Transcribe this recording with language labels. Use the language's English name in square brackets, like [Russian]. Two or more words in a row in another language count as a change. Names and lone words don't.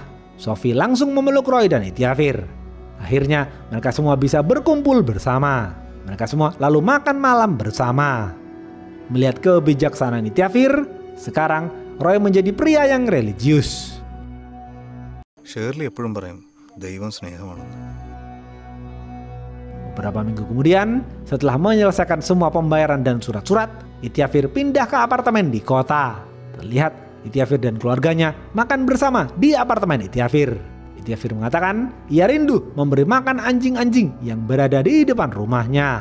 [Indonesian] Sophie langsung memeluk Roy dan Ityafir. Akhirnya mereka semua bisa berkumpul bersama. Mereka semua lalu makan malam bersama. Melihat kebijaksanaan Ityafir, sekarang Roy menjadi pria yang religius. [Malayalam] Shirley എപ്പോഴും പറയും ദൈവം സ്നേഹമാണെന്ന്. [Indonesian] Beberapa minggu kemudian, setelah menyelesaikan semua pembayaran dan surat-surat, Ityafir pindah ke apartemen di kota. Terlihat Ityafir dan keluarganya makan bersama di apartemen Ityafir. Ityafir mengatakan ia rindu memberi makan anjing-anjing yang berada di depan rumahnya.